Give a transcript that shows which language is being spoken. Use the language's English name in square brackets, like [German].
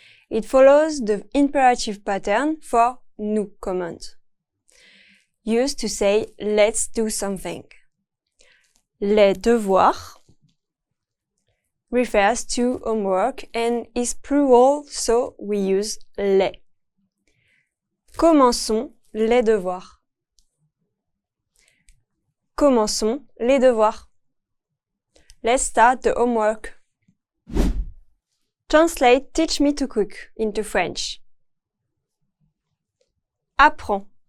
[English] It follows the imperative pattern for nous command, used to say let's do something. [French] Les devoirs [English] refers to homework and is plural, so we use les. [French] Commençons les devoirs. Commençons les devoirs. [English] Let's start the homework. Translate "teach me to cook" into French. [French] Apprends.